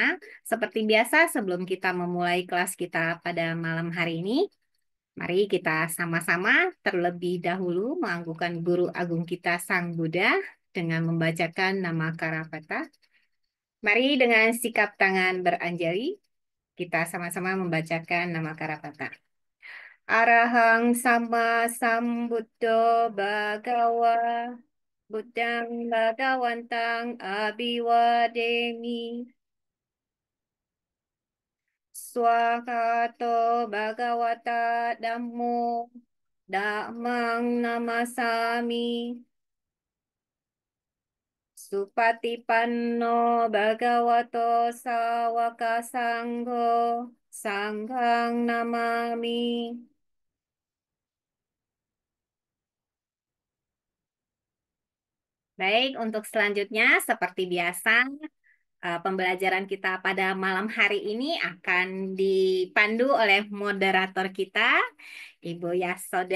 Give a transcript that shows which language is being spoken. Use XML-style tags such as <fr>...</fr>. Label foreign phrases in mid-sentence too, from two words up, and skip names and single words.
<id>Seperti biasa, sebelum kita memulai kelas kita pada malam hari ini, mari kita sama-sama terlebih dahulu menganggungkan Guru Agung kita Sang Buddha dengan membacakan nama Karapata. Mari dengan sikap tangan beranjali, kita sama-sama membacakan nama Karapata.</id> <pi>Arahang sama sambuddho bhagawa, buddhang bhagawantang abhiwademi, swakato bhagawata dhammo, dhammang namasami, Supatipanno bhagavato sawaka sangho sanghang namami.</pi> <id>Baik, untuk selanjutnya seperti biasa pembelajaran kita pada malam hari ini akan dipandu oleh moderator kita, Ibu Yasoda.</id>